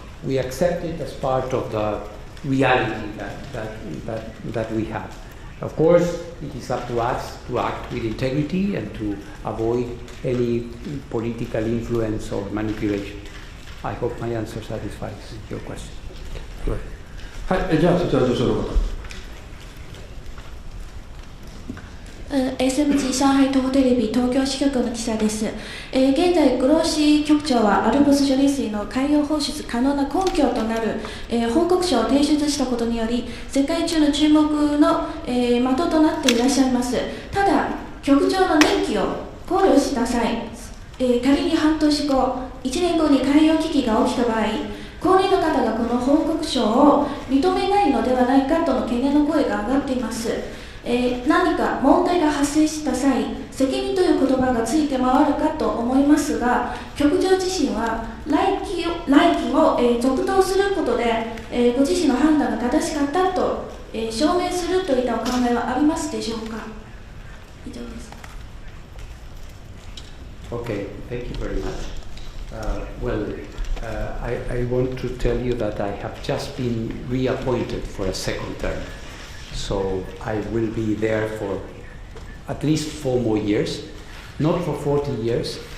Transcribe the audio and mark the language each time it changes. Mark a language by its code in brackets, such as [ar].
[en] We accept it as part of the reality that we have. Of course, it is up to us to act with integrity and to avoid any political influence or manipulation. I hope my answer satisfies your question. [ja] はい、じゃあそちら女性の方。 SMG 上海東テレビ東京支局の記者です。現在、グローシー局長はアルプス処理水の海洋放出可能な根拠となる、報告書を提出したことにより、世界中の注目の、的となっていらっしゃいます。ただ、局長の任期を考慮した際、仮に半年後、1年後に海洋危機が起きた場合、高齢の方がこの報告書を認めないのではないかとの懸念の声が上がっています。何か問題が発生した際、責任という言葉がついて回るかと思いますが、局長自身は来期を、続投することで、ご自身の判断が正しかったと、証明するといったお考えはありますでしょうか。以上です。 [en] Okay, thank you very much. I want to tell you that I have just been reappointed for a second term. So I will be there for at least 4 more years, not for 40 years.